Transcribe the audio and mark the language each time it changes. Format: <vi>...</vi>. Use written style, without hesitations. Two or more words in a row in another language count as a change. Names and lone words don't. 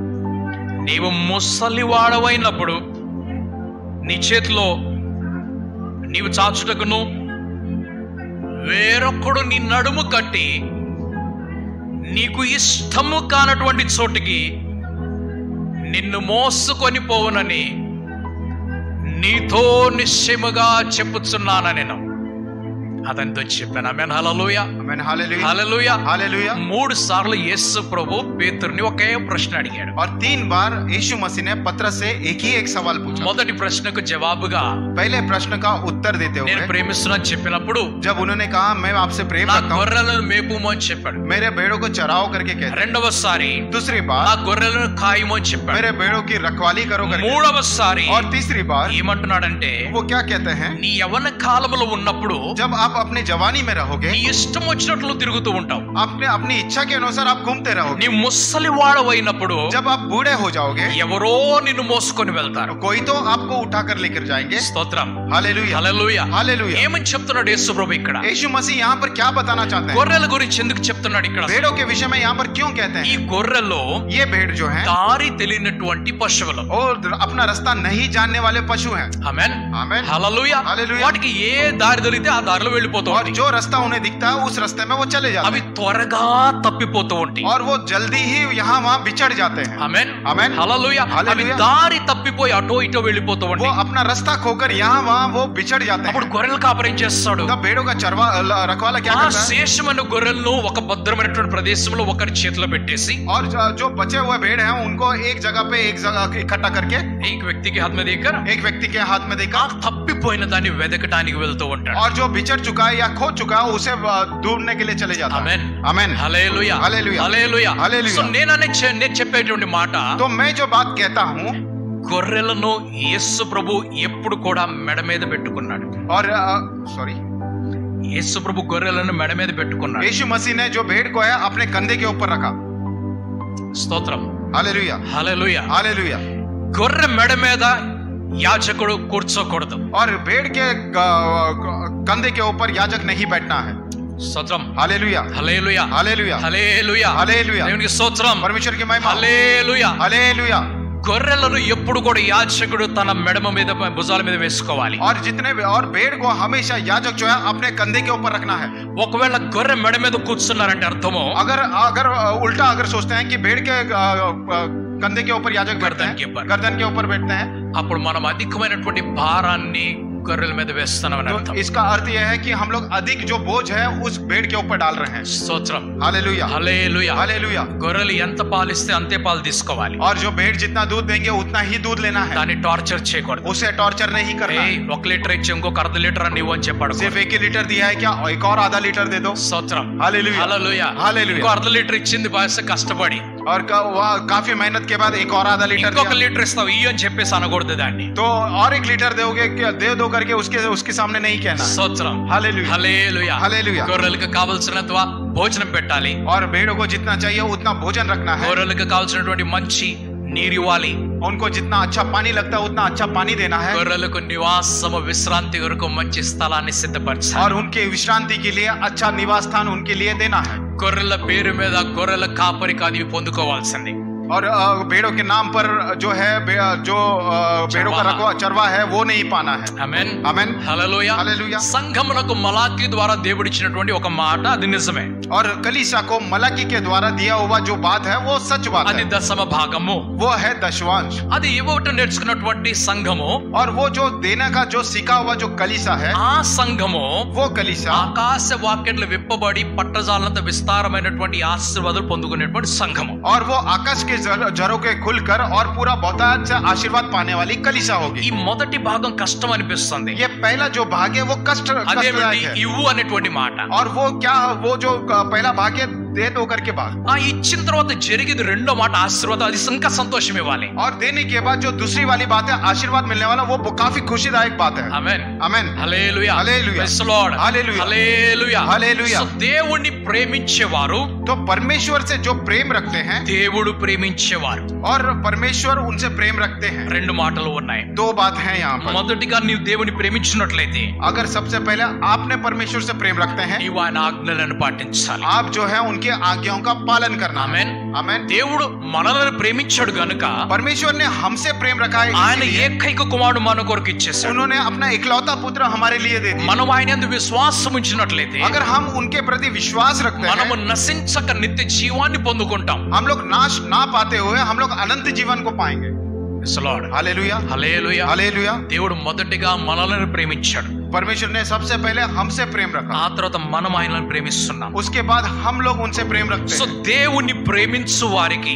<te>నీవు ముసలివాడవైనప్పుడు నీ చేతిలో నీవు చాచుటకును వేరొకడు నీ నడుము కట్టి నీకు ఇష్టము కానటువంటి చోటికి నిన్ను మోసుకొని పోవునని నీతో నిశ్చయముగా చెప్పుచున్నాను నేను. అతనితో చెప్పాను. ఆమేన్ హల్లెలూయా.</te> <hi>आमेन हालेलुया</hi> <te>హల్లెలూయా.</te> <hi>हालेलुया</hi> <te>3 సార్లు యేసు ప్రభు పేతురుని ఒకే ప్రశ్న అడిగాడు.</te> <hi>और 3 बार यीशु मसीह ने पतरस से एक ही एक सवाल पूछा.</hi> <te>మొదటి ప్రశ్నకు జవాబుగా</te> <hi>पहले प्रश्न का उत्तर देते</hi> <te>నేను</te> <hi>हुए</hi> <te>ప్రేమిస్తున్నాను చెప్పినప్పుడు</te> <hi>जब उन्होंने कहा मैं आपसे प्रेम</hi> <te>నా</te> <hi>करता हूँ,</hi> <te>గొర్రెలను మేపుము అని చెప్పాడు.</te> <hi>मेरे भेड़ों को चराओ करके कहते.</hi> <te>రెండవసారి</te> <hi>दूसरी</hi> <te>నా</te> <hi>बार</hi> <te>గొర్రెలను కాయము అని చెప్పాడు.</te> <hi>मेरे भेड़ों की रखवाली करो करके.</hi> <te>మూడవసారి</te> <hi>और तीसरी बार</hi> <te>ఏమంటున్నాడంటే</te> <hi>वो क्या कहते हैं,</hi> <te>నీ యవ్వన కాలములో ఉన్నప్పుడు</te> <hi>जब आप अपनी जवानी में रहोगे,</hi> <te>నీ ఇష్టం వచ్చినట్లు తిరుగుతూ ఉంటావు.</te> <hi>अपने अपनी इच्छा के अनुसार आप घूमते रहोगे.</hi> <te>నీ ముసలివాడవైనప్పుడు</te> <hi>जब आप बूढ़े हो जाओगे,</hi> <te>ఎవరో నిన్ను మోసుకొని వెళ్తారు.</te> <hi>कोई तो आपको उठाकर लेकर जाएंगे.</hi> <te>స్తోత్రం.</te> <hi>हालेलुया</hi> <te>హల్లెలూయా.</te> <hi>हालेलुया.</hi> <te>ఏమని చెప్తున్నాడు యేసు ప్రభు ఇక్కడ?</te> <hi>यीशु मसीह यहाँ पर क्या बताना चाहते हैं,</hi> <te>గొర్రెల గురించి ఎందుకు చెప్తున్నాడు ఇక్కడ?</te> <hi>भेड़ों के विषय में यहाँ पर क्यों कहते</hi> <te>ఈ</te> <hi>हैं.</hi> <te>గొర్రెలు</te> <hi>ये भेड़ जो है</hi> <te>దారి తెలియనటువంటి పశువులు.</te> <hi>और अपना रास्ता नहीं जानने वाले पशु हैं.</hi> <te>ఆమేన్.</te> <hi>आमेन.</hi> <te>హల్లెలూయా. హల్లెలూయా. వాటికి ఏ దారి దొరికితే ఆ దారిలో వెళ్ళిపోతూ</te> <hi>और</hi> <te>ఉంటాయి.</te> <hi>जो रास्ता उन्हें दिखता है उस रास्ते में वो चले जाते</hi> <te>అవి</te> <hi>हैं</hi> <te>త్వరగా తప్పిపోతూ ఉంటాయి.</te> <hi>और वो जल्दी ही यहाँ वहाँ बिछड़ जाते हैं.</hi> <te>ఆమేన్.</te> <hi>आमेन.</hi> <te>హల్లెలూయా. అవి హల్లెలూయా. దారి తప్పిపోయి అటో ఇటో వెళ్ళిపోతూ</te> <hi>वो</hi> <te>ఉంటాయి.</te> <hi>अपना रास्ता खोकर यहाँ वहाँ वो बिछड़ जाते</hi> <te>అప్పుడు</te> <hi>हैं.</hi> <te>గొర్రెలు కాపరేం చేస్తాడు?</te> <hi>तब भेड़ों का रखवाला क्या</hi> <te>ఆ</te> <hi>करता है,</hi> <te>శేషమైన గొర్రెలను ఒక భద్రమైనటువంటి ప్రదేశంలో ఒకరి చేతిలో పెట్టేసి</te> <hi>और जो बचे हुए भेड़ हैं उनको एक जगह पे एक जगह इकट्ठा करके एक व्यक्ति कि हाथ में देकर एक व्यक्ति के हाथ में</hi> <te>ఆ</te> <hi>देकर</hi> <te>తప్పిపోయిన దాన్ని వెదకటానికి వెళ్తూ ఉంటాడు.</te> <hi>और जो बिछड़ चुका है या खो चुका है उसे ढूंढने के लिए चले जाता है.</hi> <te>ఆమేన్.</te> <hi>आमेन.</hi> <te>హల్లెలూయా. హల్లెలూయా. హల్లెలూయా. హల్లెలూయా. సో నేను చెప్పేటువంటి మాట,</te> <hi>तो मैं जो बात कहता हूँ,</hi> <te>గొర్రెలను యేసు ప్రభు ఎప్పుడు కూడా మెడ మీద పెట్టుకున్నాడు.</te> <hi>और सॉरी</hi> <te>యేసు ప్రభు గొర్రెలను మెడ మీద పెట్టుకున్నాడు.</te> <hi>यीशु मसीह ने जो भेड़ को है अपने कंधे के ऊपर रखा.</hi> <te>స్తోత్రం.</te> <hi>हालेलुया</hi> <te>హల్లెలూయా.</te> <hi>हालेलुया.</hi> <te>గొర్రె మెడ మీద యాజకుడు కూర్చోకూడదు.</te> <hi>और भेड़ के कंधे के ऊपर याजक नहीं बैठना है.</hi> <te>స్తోత్రం.</te> <hi>हालेलुया</hi> <te>హల్లెలూయా.</te> <hi>हालेलुया</hi> <te>హల్లెలూయా.</te> <hi>हालेलुया.</hi> <te>దేవునికి స్తోత్రం.</te> <hi>परमेश्वर की महिमा.</hi> <te>హల్లెలూయా.</te> <hi>हालेलुया.</hi> <te>గొర్రెలను ఎప్పుడు కూడా యాజకుడు తన మెడమ మీద భుజాల మీద వేసుకోవాలి.</te> <hi>और और भेड़ को हमेशा याजक जो है अपने कंधे के ऊपर रखना है.</hi> <te>ఒకవేళ గొర్రె మెడ మీద కూర్చున్నారంటే అర్థము</te> <hi>अगर अगर उल्टा अगर सोचते हैं कि भेड़ के कंधे के ऊपर याजक बैठते हैं, गर्दन के ऊपर बैठते हैं,</hi> <te>అప్పుడు మనం అధికమైనటువంటి భారాన్ని గొర్రెల మీద వేస్తున్నామని</te> <hi>तो</hi> <te>అర్థం.</te> <hi>इसका अर्थ यह है कि हम लोग अधिक जो बोझ है उस भेड़ के ऊपर डाल रहे हैं.</hi> <te>స్తోత్రం.</te> <hi>हालेलुया</hi> <te>హల్లెలూయా.</te> <hi>हालेलुया.</hi> <te>గొర్రెలు ఎంత పాలిస్తే అంతే పాలు తీసుకోవాలి.</te> <hi>और जो भेड़ जितना दूध देंगे उतना ही दूध लेना है.</hi> <te>దాన్ని టార్చర్ చేయకూడదు.</te> <hi>उसे टॉर्चर नहीं करना है.</hi> <te>1 లీటర్ ఇచ్చి ఇంకొక అర్ధ లీటర్ అని ఇవ్వు అని చెప్పాడు.</te> <hi>सिर्फ 1 लीटर दिया है क्या एक और आधा लीटर दे दो.</hi> <te>స్తోత్రం.</te> <hi>हालेलुया</hi> <te>హల్లెలూయా.</te> <hi>हालेलुया.</hi> <te>ఇంకో అర్ధ లీటర్ ఇచ్చింది బాగా కష్టపడి,</te> <hi>और वह काफी मेहनत के बाद एक और आधा लीटर</hi> <te>ఇంకొక</te> <hi>दिया.</hi> <te>లీటర్ ఇస్తావు ఇయ్యి అని చెప్పేసి అనకూడదు దాన్ని.</te> <hi>तो और 1 लीटर दोगे दे दो करके उसके सामने नहीं कहना.</hi> <te>స్తోత్రం.</te> <hi>हालेलुया</hi> <te>హల్లెలూయా.</te> <hi>हालेलुया.</hi> <te>గొర్రెలకు కావాల్సినంత భోజనం పెట్టాలి.</te> <hi>और भेड़ों को जितना चाहिए उतना भोजन रखना है.</hi> <te>గొర్రెలకు కావాల్సినటువంటి మంచి నీరు ఇవ్వాలి.</te> <hi>उनको जितना अच्छा पानी लगता है उतना अच्छा पानी देना है.</hi> <te>గొర్రెలకు నివాసము విశ్రాంతి కొరకు మంచి స్థలాన్ని సిద్ధపరచాలి.</te> <hi>और उनके विश्रांति के लिए अच्छा निवास स्थान उनके लिए देना है.</hi> <te>గొర్రెల పేరు మీద గొర్రెల కాపరికి అది పొందుకోవాల్సింది.</te> <hi>और भेड़ों के नाम पर जो है जो भेड़ों का रखवा चरवा है वो नहीं पाना है.</hi> <te>ఆమేన్.</te> <hi>आमेन.</hi> <te>హల్లెలూయా.</te> <hi>हालेलुया.</hi> <te>సంఘమునకు మలాకి ద్వారా దేవుడిచ్చినటువంటి ఒక మాట అది నిజమే.</te> <hi>और कलीसिया को मलाकी के द्वारा दिया हुआ जो बात है वो सच बात</hi> <te>అది</te> <hi>है.</hi> <te>దశమ భాగము.</te> <hi>वो है दशवांश.</hi> <te>అది ఇవ్వటం నేర్చుకున్నటువంటి సంఘము,</te> <hi>और वो जो देने का जो सीखा हुआ जो कलीसिया है</hi> <te>ఆ సంఘము</te> <hi>वो कलीसिया</hi> <te>ఆకాశ వాక్యాలు విప్పబడి పట్టజాలంత విస్తారమైనటువంటి ఆశీర్వాదాలు పొందుకునేటువంటి సంఘము.</te> <hi>और वो आकाश के जरों के खुलकर और पूरा बहुतायत से आशीर्वाद पाने वाली कलीसिया</hi> <te>ఈ</te> <hi>होगी.</hi> <te>మొదటి భాగం కష్టం అనిపిస్తుంది.</te> <hi>ये पहला जो भाग है वो</hi> <te>అదేమిటి?</te> <hi>कष्टदायक है.</hi> <te>ఇవ్వు అనేటువంటి మాట.</te> <hi>और वो क्या वो जो पहला भाग है दे दो करके भाग.</hi> <te>ఆ ఇచ్చిన తర్వాత జరిగేది రెండో మాట ఆశీర్వాదం. అది ఇంకా సంతోషం ఇవ్వాలి.</te> <hi>और देने के बाद जो दूसरी वाली बात है आशीर्वाद मिलने वाला वो काफी खुशीदायक बात है.</hi> <te>ఆమేన్.</te> <hi>आमेन.</hi> <te>హల్లెలూయా. హల్లెలూయా.</te> <en>Praise the Lord.</en> <te>హల్లెలూయా. హల్లెలూయా. హల్లెలూయా. సో దేవుణ్ణి ప్రేమించేవారు,</te> <hi>तो परमेश्वर से जो प्रेम रखते हैं</hi> <te>దేవుడు ప్రేమించేవారు,</te> <hi>और परमेश्वर उनसे प्रेम रखते हैं.</hi> <te>రెండు మాటలు ఉన్నాయి.</te> <hi>2 बात है यहाँ पर.</hi> <te>మొదటిగా నీవు దేవుని ప్రేమించినట్లయితే</te> <hi>अगर सबसे पहले आपने परमेश्वर से प्रेम रखते हैं</hi> <te>నీవు ఆయన ఆజ్ఞలను పాటించాలి.</te> <hi>आप जो है उनकी उनके आज्ञाओं का पालन करना।</hi> <te>ఆమేన్</te> <hi>आमेन।</hi> <te>దేవుడు మనల్ని ప్రేమించాడు గనుక</te> <hi>परमेश्वर ने हमसे प्रेम रखा है,</hi> <te>ఆయన</te> <hi>इसीलिए</hi> <te>ఏకైక కుమారుడు మన కొరకు ఇచ్చేసాడు.</te> <hi>उन्होंने अपना इकलौता पुत्र हमारे लिए दे दिया।</hi> <te>మనం ఆయన యందు విశ్వాసం ఉంచినట్లయితే</te> <hi>अगर हम उनके प्रति विश्वास रखते</hi> <te>మనము</te> <hi>हैं,</hi> <te>నశించక నిత్య జీవాన్ని పొందుకుంటాం.</te> <hi>हम लोग नाश ना पाते हुए हम लोग अनंत जीवन को पाएंगे।</hi> <te>హల్లెలూయా హల్లెలూయా</te> <hi>हालेलुया।</hi> <te>దేవుడు మొదటిగా మనల్ని ప్రేమించాడు.</te> <hi>परमेश्वर ने सबसे पहले हमसे प्रेम रखा,</hi> <te>ఆ తర్వాత మనం ఆయనను ప్రేమిస్తున్నాం.</te> <hi>उसके बाद हम लोग उनसे प्रेम रखते</hi> <te>సో</te> <hi>हैं।</hi> <te>దేవుని ప్రేమించు వారికి</te>